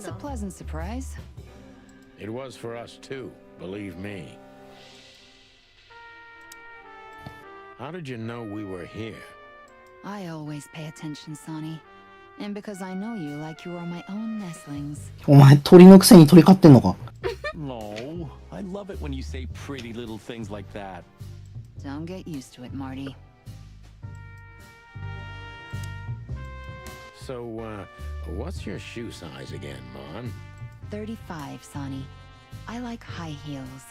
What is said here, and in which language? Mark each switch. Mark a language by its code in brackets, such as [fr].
[en] It's a pleasant surprise. It was for us too, believe me. How did you know we were here? I always pay attention, Sonny. And because I know you like you are my own nestlings. [ja] お前鳥のくせに鳥飼ってんのか。 [en] No, I love it when you say pretty little things like that. Don't get used to it, Marty. So, what's your shoe size again, Mon? 35, Sonny. I like high heels.